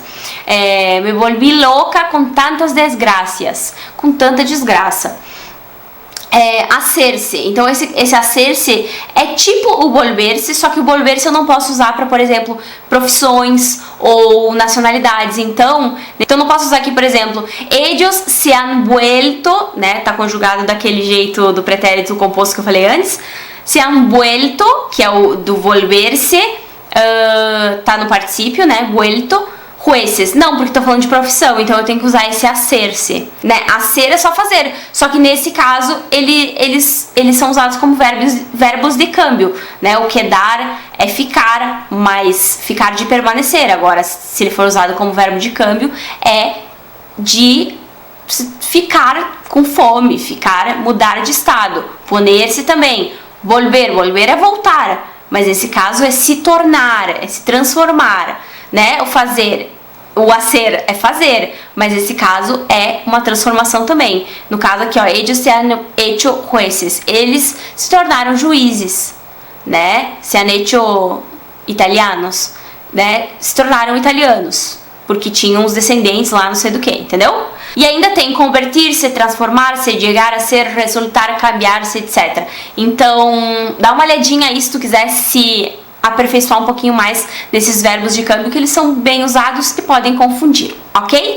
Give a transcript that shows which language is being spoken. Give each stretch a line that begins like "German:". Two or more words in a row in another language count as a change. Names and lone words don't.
Spanish: Me volvi
Portuguese: louca com tantas desgraças, com tanta desgraça. Hacer-se, então esse hacer-se é tipo o volver-se, só que o volver-se eu não posso usar para, por exemplo, profissões ou nacionalidades. Então não posso usar aqui, por exemplo,
Spanish: ellos se han vuelto,
Portuguese: né? Tá conjugado daquele jeito do pretérito composto que eu falei antes.
Spanish: Se han vuelto,
Portuguese: que é o do volver-se. Tá no particípio, né?
Spanish: Vuelto. Jueces.
Portuguese: Não, porque tô falando de profissão, então eu tenho que usar esse hacer-se, né? Hacer é só fazer. Só que nesse caso, eles são usados como verbos de câmbio, né? O quedar é ficar, mas ficar de permanecer. Agora, se ele for usado como verbo de câmbio, é de ficar com fome, mudar de estado. Poner-se também. Volver é voltar. Mas nesse caso é se tornar, é se transformar, né? O hacer é fazer, mas nesse caso é uma transformação também. No caso aqui, ó,
Spanish: ellos se han hecho jueces,
Portuguese: eles se tornaram juízes, né?
Spanish: Se han hecho italianos, né?
Portuguese: Se tornaram italianos, porque tinham os descendentes lá, não sei do que, entendeu? E ainda tem convertir-se, transformar-se, chegar a ser, resultar, cambiar-se, etc. Então, dá uma olhadinha aí se tu quiser se aperfeiçoar um pouquinho mais desses verbos de câmbio, que eles são bem usados e podem confundir, ok?